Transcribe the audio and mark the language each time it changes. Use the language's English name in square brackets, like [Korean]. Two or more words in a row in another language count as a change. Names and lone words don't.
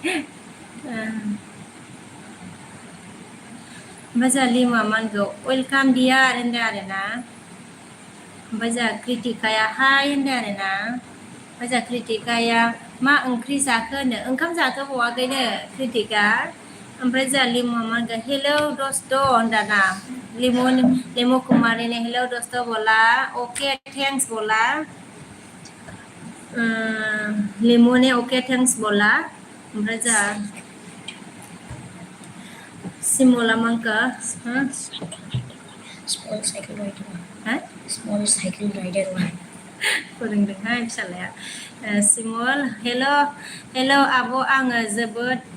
[Bodo] ओमफ्राय जोंहा लिमुआ मा होनखो वेलकाम डियार होनदों आरोना ओमफ्राय जोंहा क्रिटिकाया हाय होनदों आरोना ओमफ्राय जोंहा क्रिटिकाया मा ओंख्रि जाखो होनो ओंखाम जाथ'बावाखैनो क्रिटिका ओमफ्राय जोंहा लिमुआ मा होनगोन हेलौ दस्त' होनदाना [Hindi] लिमु कुमारी ने हेलौ दस्त' बोला ओके थैंक्स बोला लिमु ने ओके थैंक्स बोला [Bodo] ओमफ्राय जोंहा सिमला मांका [English] small cycle rider [Bodo] फोरोंदोंहाय फिसालाया सिमल हेल' आब' आङो जोबोद